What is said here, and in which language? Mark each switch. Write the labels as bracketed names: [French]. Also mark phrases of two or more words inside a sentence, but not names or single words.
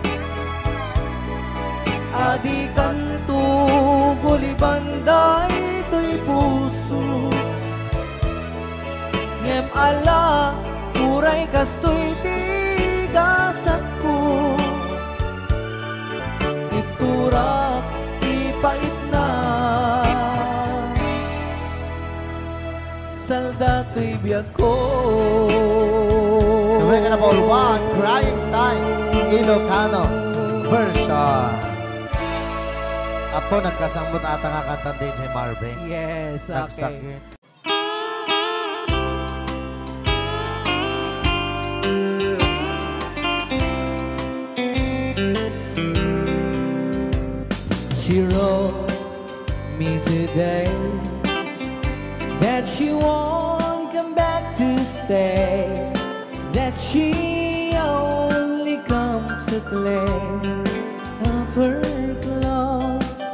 [Iloko] adi kanto gulibanday to'y puso, ngem ala uray kasto'y tigasat ko, iturak ipait na salda to'y biyak ko. [English] So we're gonna ball one, Crying Time, Ilocano version. [Iloko] Apo, nagkasambot ata nga kanta DJ Marvin. [English] Yes, okay. [Iloko] Nagsakit. [English] She wrote me today that she won't come back to stay, that she only comes to claim of her clothes.